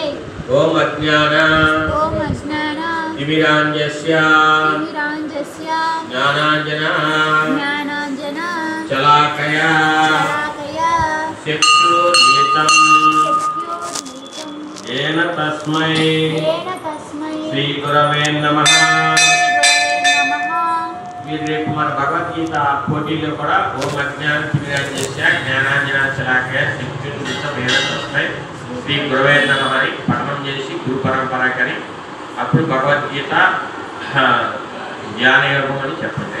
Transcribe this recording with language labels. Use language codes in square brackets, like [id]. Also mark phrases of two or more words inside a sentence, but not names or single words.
[sa] ओम अज्ञान तिमिरांजस्य ज्ञानांजना शलाकया चक्षुर्मिलितं येन तस्मै श्री गुरवे नमः। [te] రేపు మన భగవద్గీత పోటీలో కూడా [sa] ఓం అజ్ఞాన తిమిరాంజస్య జ్ఞానాంజన శలాకయ చక్షుర్మిలితం తస్మై శ్రీ గురవే నమః [te] అని పఠనం చేసి గురు పరంపరకని అప్పుడు భగవద్గీత జ్ఞాన యోగం అని చెప్పండి.